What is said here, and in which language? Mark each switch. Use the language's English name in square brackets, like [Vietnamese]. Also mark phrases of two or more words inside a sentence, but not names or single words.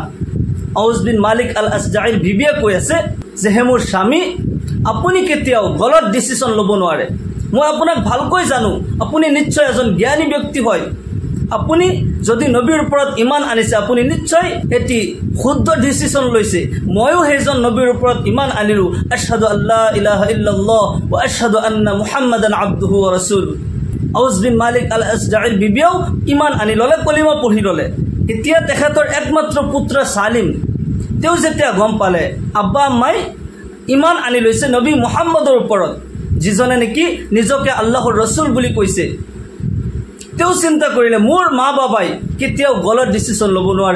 [Assamese] আউজ বিন মালিক আল আসজাইৰ বিবিয়ে কৈ আছে যে, হে মোৰ স্বামী, আপুনি কেতিয়াও গলত ডিচিশ্যন ল'ব নোৱাৰে। মই আপোনাক ভালকৈ জানো, আপুনি নিশ্চয় এজন জ্ঞানী ব্যক্তি হয়। আপুনি যদি নবীৰ ওপৰত ঈমান আনিছে, আপুনি নিশ্চয় এটি শুদ্ধ ডিচিশ্যন লৈছে। ময়ো সেইজন নবীৰ ওপৰত ঈমান আনিলোঁ। [Arabic] أشهد أن لا إله إلا الله وأشهد أن محمدا عبده ورسوله. [Assamese] আউজ বিন মালিক আল আসজাইৰ বিবিয়েও ঈমান আনি ল'লে, কলিমা পঢ়ি ল'লে। এতিয়া তেখেতৰ একমাত্ৰ পুত্ৰ সালিম, তেওঁ যেতিয়া গম পালে আব্বা আম্মাই ঈমান আনি লৈছে নবী মুহাম্মদৰ ওপৰত, যিজনে নেকি নিজকে আল্লাহৰ ৰাসূল বুলি কৈছে, তেওঁ চিন্তা কৰিলে মোৰ মা বাবাই কেতিয়াও গলত ডিচিশ্যন ল'ব নোৱাৰে।